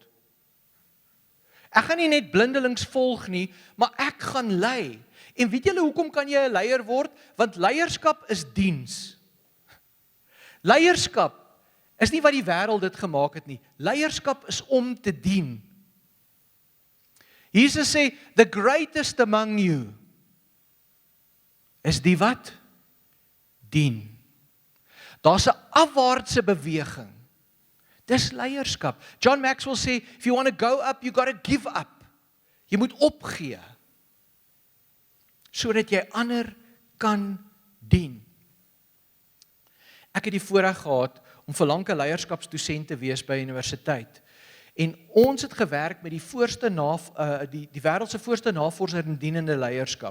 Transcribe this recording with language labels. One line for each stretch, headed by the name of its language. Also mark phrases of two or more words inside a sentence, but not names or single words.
Afrikaans: Ek gaan nie net blindelings volg nie, maar ek gaan lei. En weet julle hoekom kan jy 'n leier word? Want leierskap is diens. Leierskap is nie wat die wêreld dit gemaak het nie. Leierskap is om te dien. Jesus sê,
English: the greatest among you is die wat?
Afrikaans: Dien. Daar's 'n afwaartse beweging. Dis leierskap. John Maxwell sê,
English: if you want to go up, you got to give up.
Afrikaans: Jy moet opgee, sodat jy ander kan dien. Ek het die voorreg gehad om vir lank 'n leierskapsdosent te wees by universiteit. En ons het gewerk met die wêreld se voorste navorser in dienende leierskap.